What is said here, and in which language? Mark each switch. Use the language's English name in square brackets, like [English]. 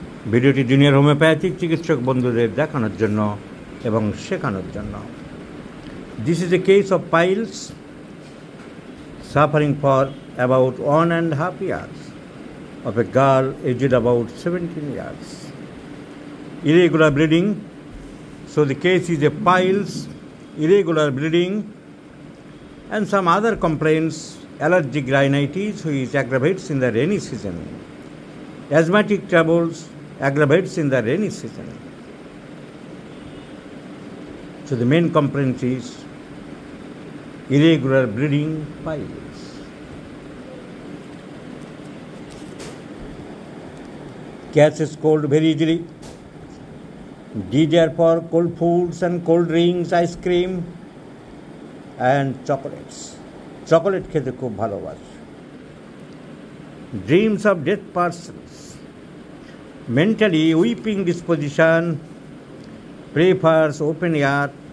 [Bangla] ভিডিওটি junior homeopathic চিকিৎসক বন্ধুদের দেখানোর জন্য এবং শেখানোর জন্য। [English] This is a case of piles suffering for about 1.5 years of a girl aged about 17 years. Irregular bleeding. So the case is a piles, irregular bleeding, and some other complaints, allergic rhinitis, which aggravates in the rainy season. Asthmatic troubles aggravates in the rainy season. So the main complaint is irregular bleeding piles. Catches cold very easily. Desire for cold foods and cold drinks, ice cream and chocolates. [Bangla] Chocolate খেতে খুব ভালোবাসে। [English] Dreams of dead persons. Mentally weeping disposition. Prefers open air.